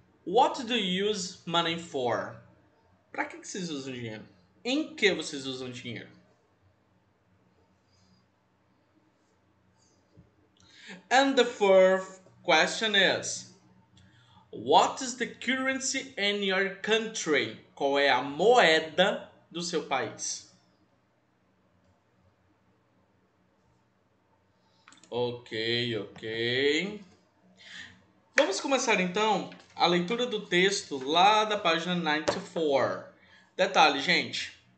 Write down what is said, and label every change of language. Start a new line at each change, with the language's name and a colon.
English: What do you use money for?
Portuguese: Para que vocês usam dinheiro? Em que vocês usam dinheiro?
English: And the fourth question is, what is the currency in your country?
Portuguese: Qual é a moeda do seu país? Ok. Vamos começar então a leitura do texto lá da página 94. Detalhe, gente.